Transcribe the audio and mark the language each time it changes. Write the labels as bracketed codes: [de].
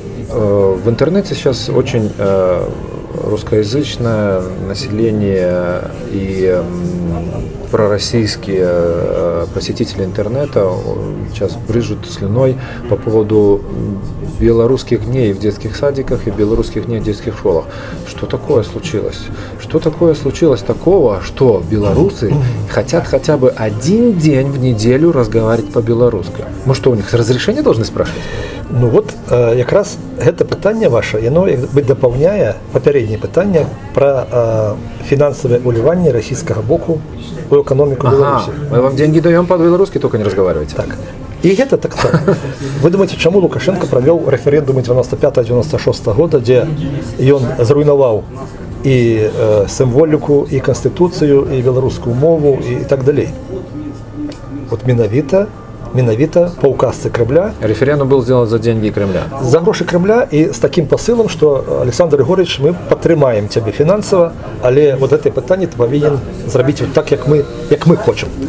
[ru] В интернете сейчас очень русскоязычное население и пророссийские посетители интернета сейчас брызжут слюной по поводу белорусских дней в детских садиках и белорусских дней в детских школах. Что такое случилось? Что такое случилось такого, что белорусы хотят хотя бы один день в неделю разговаривать по-белорусски? Мы что, у них разрешение должны спрашивать? [be] Ну вот, якраз гэта пытанне ваше, яно як бы дапаўняе папярэдняе пытанне пра фінансавае ўліванне расійскага боку ў эканоміку Беларусі. [ru] Мы вам деньги даем по-белорусски, только не разговаривайте. [be] Так. І гэта так само. Вы думаеце, чаму Лукашенко правёў рэферэндумы 95-96 года, дзе ён зруйнаваў і сімволіку, і канстытуцыю, і беларускую мову, і так далей. Вот менавіта по указцы Кремля. [ru] Референдум был сделан за деньги Кремля. За гроши Кремля и с таким посылом, что Александр Григорьевич, мы падтрымаем тебе финансово, але вот это питание ты повинен зрабіць вот так, як мы хочем.